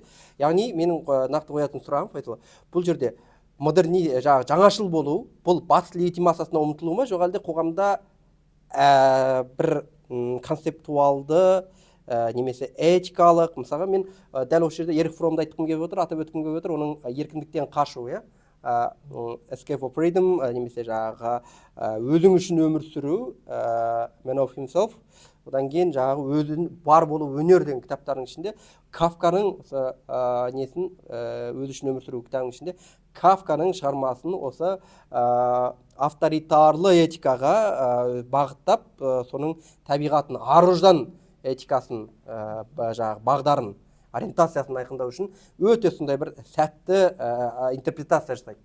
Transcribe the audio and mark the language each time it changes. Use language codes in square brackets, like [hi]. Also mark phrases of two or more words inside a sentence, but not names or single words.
[kk] Яғни менің нақты қоятын сұрағым Файсал, бұл жерде жаңашыл болу, бұл батыс легитимациясына ұмтылу ма, жоқ әлде қоғамда бір концептуалды немесе этикалық, мысалға мен дәл осы жерде Эрих Фромды айтқым келіп отыр, атап өткім келіп отыр, оның еркіндіктен қашу, [en] escape of freedom, [kk] немесе жаңағы өзің үшін өмір сүру, [en] man of himself. [kk] Одан кейін жаңағы өзін бар болу өнер деген кітаптардың ішінде Кафканың несін, өзі үшін өмір сүру кітабының ішінде Кафканың шығармасын осы авторитарлы этикаға бағыттап, соның табиғатын, ар-ұждан этикасын, бағдарын, ориентациясын айқындау үшін өте сондай бір сәтті интерпретация жасайды.